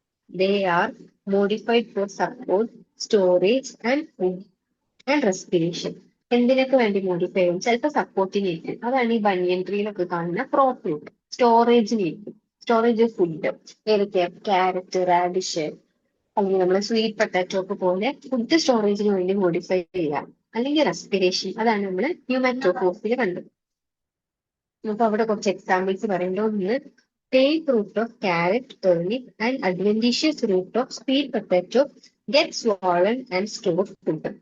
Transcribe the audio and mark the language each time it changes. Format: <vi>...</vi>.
<en>They are modified for support, storage and food and respiration.</en> <ml>എന്തിനൊക്കെ വേണ്ടി modify ചെയ്യും? ചിലപ്പോൾ സപ്പോർട്ടിനായിരിക്കും. അതാണ് ഈ ബനിയൻ ട്രീയിലൊക്കെ കാണുന്ന crop root. സ്റ്റോറേജിനായിരിക്കും, storage of food. ഏതൊക്കെയാ? ക്യാരറ്റ്, റാഡിഷ്, അല്ലെങ്കിൽ നമ്മൾ സ്വീറ്റ് പൊട്ടാറ്റോ ഒക്കെ പോലെ ഫുഡ് സ്റ്റോറേജിന് വേണ്ടി മോഡിഫൈ ചെയ്യാം. അല്ലെങ്കിൽ റെസ്പിറേഷൻ, അതാണ് നമ്മൾ ഹ്യൂമാറ്റോഫോസിൽ കണ്ടത്. അപ്പൊ അവിടെ കുറച്ച് എക്സാമ്പിൾസ് പറയുമ്പോൾ ഒന്ന്</ml> <en>take root of carrot, turnip and adventitious root of sweet potato get swollen and store food.</en>